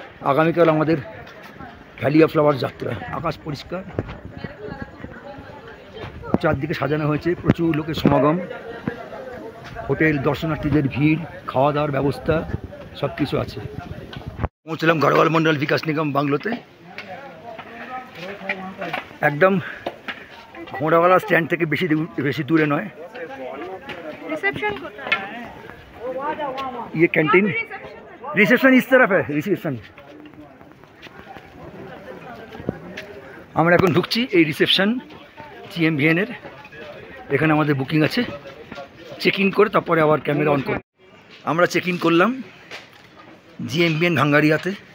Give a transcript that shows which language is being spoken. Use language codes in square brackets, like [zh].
[bn] আগামীকাল আমাদের valley of flower যাত্রা। আকাশ পরিষ্কার, চারদিকে সাজানো হয়েছে, প্রচুর লোকের সমাগম, হোটেল, দর্শনার্থীদের ভিড়, খাওয়া দাওয়ার ব্যবস্থা সব কিছু আছে। পৌঁছলাম গাড়োয়াল মণ্ডল বিকাশ নিগম বাংলোতে। একদম ঘোড়াওয়ালা স্ট্যান্ড থেকে বেশি দূরে নয়। [hi] ये कैंटीन, रिसेप्शन इस तरफ है, रिसेप्शन। [bn] আমরা এখন ঢুকছি এই রিসেপশন GMBN-এর। এখানে আমাদের বুকিং আছে। চেক ইন করে তারপরে আবার ক্যামেরা অন করে আমরা চেক ইন করলাম GMBN ঘাঙ্গারিয়াতে।